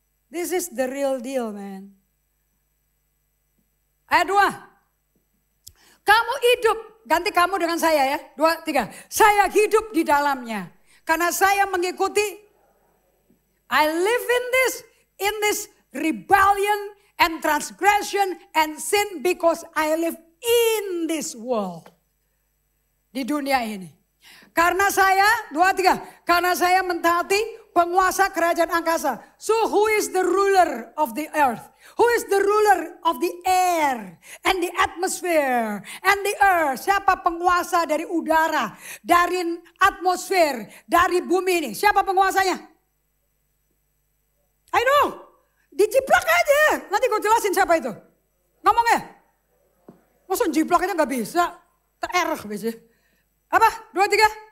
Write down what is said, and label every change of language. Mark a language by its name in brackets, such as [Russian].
[English] This is the real deal, man. [Indonesian] Ayat 2. Kamu hidup, ganti kamu dengan saya ya. [English] 2, 3. [Indonesian] Saya hidup di dalamnya. Karena saya mengikuti, [English] I live in this rebellion and transgression and sin because I live in this world. [Indonesian] Di dunia ini. Karena saya, 2, 3. Karena saya mentaati penguasa kerajaan angkasa. [English] So who is the ruler of the earth? Who is the ruler of the air and the atmosphere and the earth? [Indonesian] Siapa penguasa dari udara, dari atmosfer, dari bumi ini? Siapa penguasanya? [English] I know. [Indonesian] Dijiplak aja. Nanti gue jelasin siapa itu. Ngomongnya. Masa jiplak aja gak bisa? Tererah biasanya. Apa? 2, 3.